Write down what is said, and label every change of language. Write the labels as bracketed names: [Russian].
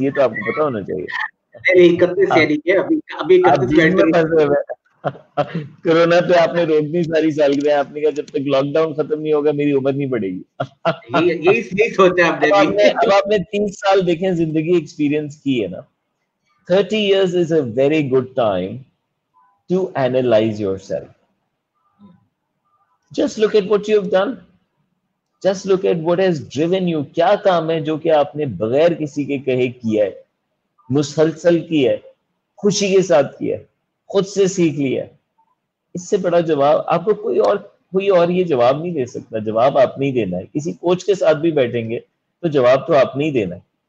[Hindi] ये तो आपको पता होना चाहिए. 31 अभी 31 कोरोना पे आपने रोक दी सारी सालगिरह. आपने कहा जब तक लॉकडाउन खत्म नहीं होगा मेरी उम्र नहीं बढ़ेगी. यही सोचा आपने. अब आपने 30 साल देखें जिंदगी एक्सपीरियंस की है ना. [English] 30 years is a very good time to analyze yourself. Just look at what you've done. Just look at what has driven you. [Hindi] क्या काम है जो कि आपने बगैर किसी के कहे किया है, मुसलसल किया है, खुशी के साथ किया है, खुद से सीख लिया. इससे बड़ा जवाब आपको कोई और ये जवाब नहीं दे सकता. जवाब आपने ही देना है. किसी कोच के साथ भी बैठेंगे तो जवाब तो आपने ही देना है.